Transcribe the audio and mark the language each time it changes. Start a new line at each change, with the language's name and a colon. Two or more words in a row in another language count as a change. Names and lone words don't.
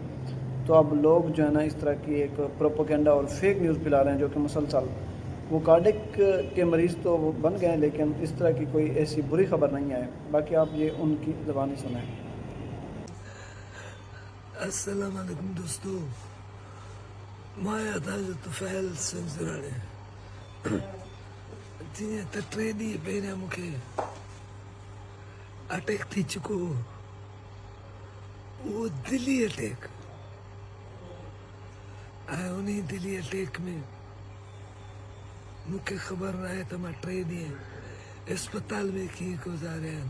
Urdu: تو اب لوگ جو ہے نا اس طرح کی ایک پروپیگنڈا اور فیک نیوز پھیلا رہے ہیں، جو کہ مسلسل وہ کارڈک کے مریض تو وہ بن گئے ہیں، لیکن اس طرح کی کوئی ایسی بری خبر نہیں آئے. باقی آپ یہ ان کی زبانی سنیں. السلام علیکم دوستو، میں تاج طفیل سنجرانی.
Sindhi: جی تے 3 ॾींहं पहिरियां मूंखे अटैक थी चुको हो. उहो दिली अटैक, ऐं उन दिली अटैक में मूंखे ख़बर न आहे त मां 3 ॾींहं अस्पताल में कीअं गुज़ारिया आहिनि.